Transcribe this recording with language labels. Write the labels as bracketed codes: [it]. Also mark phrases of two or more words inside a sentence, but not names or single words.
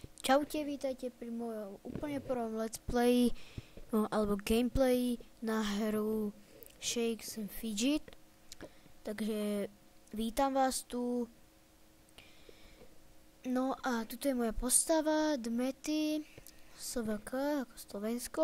[sk] Čaute, vítajte pri mojom úplne prvom [en] let's play, [sk] alebo gameplay na hru Shakes and Fidget. Takže vítam vás tu. No a tuto je moja postava, Dmety, SVK, ako Slovensko.